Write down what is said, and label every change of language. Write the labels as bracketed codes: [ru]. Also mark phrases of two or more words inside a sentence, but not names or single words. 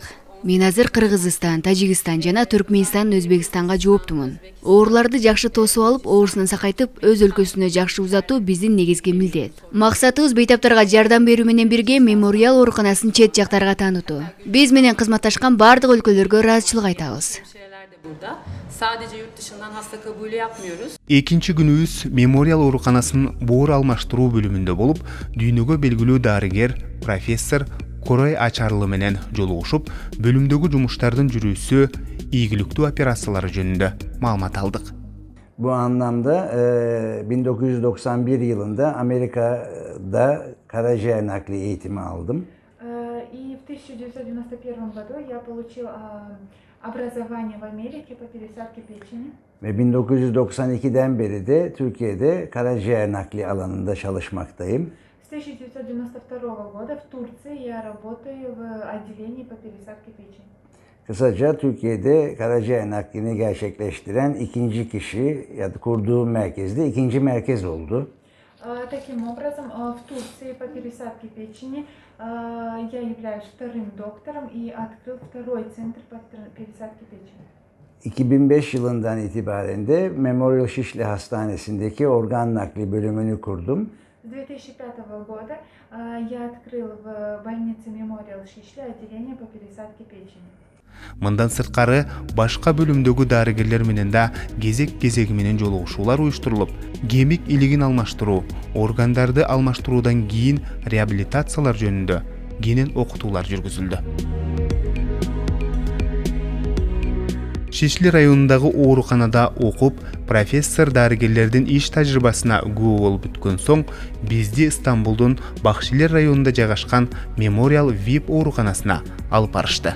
[ky] Мен азыр Кыргызстан, Тажикстан жана Түркмөнстан, Өзбекстанга жооптумун. Ооруларды жакшы тосуп алып, оорусун сакайтып, өз өлкөсүнө жакшы узатуу биздин негизги милдет. Максатыбыз бейтаптарга жардам берүү менен бирге Мемориал ооруканасын чет жактарга таанытуу. Биз менен кызматташкан бардык өлкөлөргө ыраазычылык айтабыз. [tr] Burada sadece yurt dışından hasta kabulü yapmıyoruz. [ky] Экинчи күнүбүз Memorial ооруканасынын боор алмаштыруу бөлүмүндө болуп, дүйнөгө белгилүү дарыгер профессор Корой Ачарлы менен жолугушуп, бөлүмдөгү жумуштардын жүрүүсү, ийгиликтүү операциялары жөнүндө маалымат алдык. [tr] Bu anlamda 1991 yılında Amerika'da karaciğer nakli eğitimi aldım. [ru] И в 1991 году я получил образование в Америке по пересадке печени. [tr] Ve 1992'den beri de Türkiye'de karaciğer nakli alanında çalışmaktayım. [ru] С 1992 года в Турции я работаю в отделении по пересадке печени. [tr] Kısaca Türkiye'de karaciğer naklini gerçekleştiren ikinci kişi ya da kurduğu merkezde ikinci merkez oldu. [ru] Таким образом, в Турции по пересадке печени я являюсь вторым доктором и открыл второй центр по пересадке печени. [tr] 2005 yılından itibaren de Memorial Şişli Hastanesi'ndeki organ nakli bölümünü kurdum. [ru] С 2005 года я открыл в больнице Memorial Шишли отделение по пересадке печени. [ky] Мындан сырткары башка бөлүмдөгү дарыгерлер менен да кезек менен жолугушуулар уюштурулуп, кемик илигин алмаштыруу, органдарды алмаштыруудан кийин реабилитациялар жөнүндө кенен окутуулар жүргүзүлдү. Шишли районундагы ооруканада окуп, профессор дарыгерлердин иш тажрыйбасына күбө болуп бүткөн соң, бизди Стамбулдун Бакшилер районунда жайгашкан Memorial VIP ооруканасына алып барышты.